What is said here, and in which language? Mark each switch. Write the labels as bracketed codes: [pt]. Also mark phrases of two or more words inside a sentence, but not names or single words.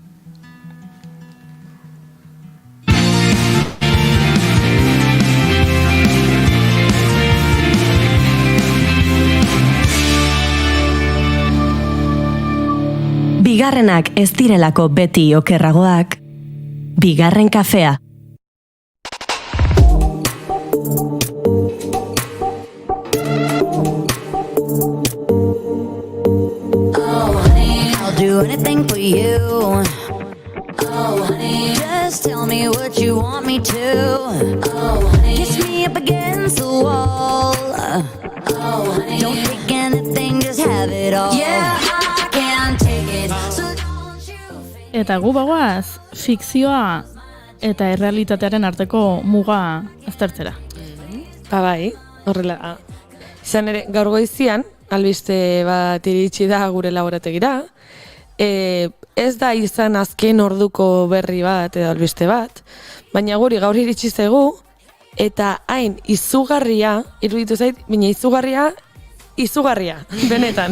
[eu] Bigarrenak ez direlako beti okerragoak. Bigarren kafea. [en] Do anything for you. Oh, honey, just tell me what you want me to. Oh, honey, kiss me up against the wall. Oh, honey, don't take anything, just have it all. Yeah, I can't take it. So don't you. [eu] Eta gu bagoaz, fikzioa eta errealitatearen arteko muga aztertzera. Bai, horrela. Izan ere, gaur goizian, albiste bat iritsi da gure laborategira. Ez da izan azken orduko berri bat edo albiste bat, baina guri gaur iritsi zaigu, eta hain izugarria, iruditu zait, baina izugarria, benetan.